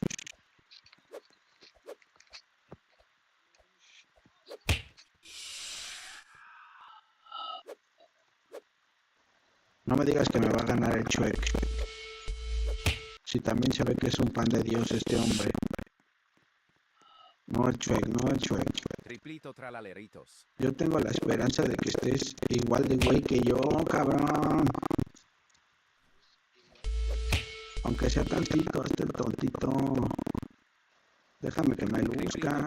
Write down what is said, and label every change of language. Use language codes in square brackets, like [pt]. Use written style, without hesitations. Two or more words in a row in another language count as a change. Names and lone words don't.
[es] No me digas que me va a ganar el Chuec. Si también se ve que es un pan de Dios este hombre. No el Chuec, no el Chuec. Triplito tralaleritos. Yo tengo la esperanza de que estés igual de güey que yo, cabrón. Aunque sea tantito, este tontito. Déjame que me Triplito luzca.